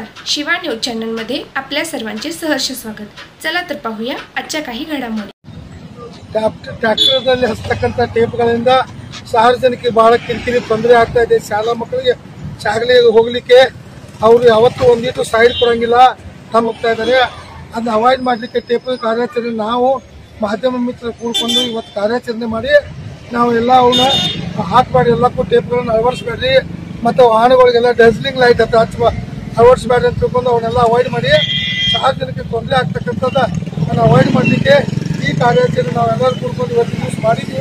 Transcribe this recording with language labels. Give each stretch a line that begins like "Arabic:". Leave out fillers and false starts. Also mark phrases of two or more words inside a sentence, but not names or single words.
Marathi: शिवा न्यूज चॅनलमध्ये आपल्या सर्वांचे सहर्ष स्वागत। चला तर पाहूया आजच्या काही घडामोडी।
Kannada: ಟ್ರ್ಯಾಕ್ಟರ್ನಲ್ಲಿ ಹಚ್ಚತಕ್ಕಂತ ಟೇಪ್ಗಳಿಂದ ಸಾರ್ವಜನಿಕರಿಗೆ ಬಹಳ ಕಿರಿಕಿರಿ ತೊಂದರೆ ಆಗ್ತಾ ಇದೆ। ಶಾಲಾ ಮಕ್ಕಳಿಗೆ ಶಾಲೆಗೆ ಹೋಗಲಿಕ್ಕೆ ಅವರು ಯಾವತ್ತೂ ಒಂದಿಟ್ಟು ಸೈಡ್ ಕೊಡಂಗಿಲ್ಲ, ಹೋಗ್ತಾ ಇದ್ದಾರೆ। ಅದನ್ನ ಅವಾಯ್ಡ್ ಮಾಡಲಿಕ್ಕೆ ಟೇಪ್ ಕಾರ್ಯಾಚರಣೆ ನಾವು ಮಾಧ್ಯಮ ಮಿತ್ರರು ಕೂಡಿಕೊಂಡು ಇವತ್ತು ಕಾರ್ಯಾಚರಣೆ ಮಾಡಿ ನಾವು ಎಲ್ಲ ಅವನ್ನ ಹಾಕಬೇಡಿ, ಎಲ್ಲಕ್ಕೂ ಟೇಪ್ಗಳನ್ನು ಅಳವಡಿಸಬೇಡ್ರಿ, ಮತ್ತು ವಾಹನಗಳಿಗೆಲ್ಲ
English: dazzling light
Kannada: ಅಂತ ಅಳವಡಿಸಬೇಡ್ರಿ ಅಂತ ತಿಳ್ಕೊಂಡು ಅವನ್ನೆಲ್ಲ ಅವಾಯ್ಡ್ ಮಾಡಿ ಸಾರ್ವಜನಿಕರಿಗೆ ತೊಂದರೆ ಆಗ್ತಕ್ಕಂಥದ್ದನ್ನು ಅವಾಯ್ಡ್ ಮಾಡಲಿಕ್ಕೆ ಈ ಕಾರ್ಯಾಚರಣೆ ನಾವೆಲ್ಲರೂ ಕೂಡ್ಕೊಂಡು ಇವತ್ತು ಯೂಸ್ ಮಾಡಿದ್ದೀವಿ।